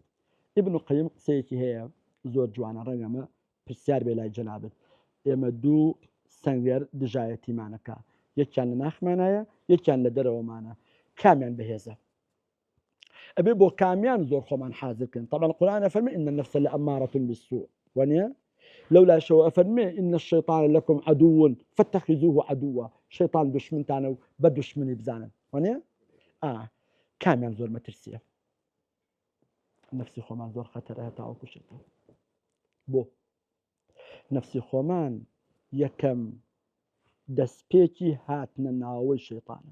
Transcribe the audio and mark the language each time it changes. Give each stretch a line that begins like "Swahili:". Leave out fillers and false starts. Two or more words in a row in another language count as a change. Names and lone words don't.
Central Kurdish: ئیبن قەیم قسەیەکی هەیە زۆر جوانە ڕەنگەمە پرسیار بێ لای جەنابەت. ئێمە دوو سەنگەر دژایەتیمانەکە، یەکیان لە ناخمانایە یەکیان لە دەرەوەمانە، کامیان بەهێزە؟ ئەبێ بۆ کامیان زۆر خۆمان حازرکن.
Arabic: طبعا القرآن فەرمێ إن النفس لأمارة بالسوء
Central Kurdish: وانە لولا شەوە فەرمێ
Arabic: إن الشيطان لكم عدو فاتخذوه عدوا.
Central Kurdish: شەیطان دشمنتانە و بە دشمنی بزانن وانە کامیان زۆر مەترسیە. نفسی خۆمان زۆر خەتەرە تاوەکو شەیطان. بۆ نفسی خۆمان یەکەم دەستپێکی هاتنە ناوەی شەیطانە.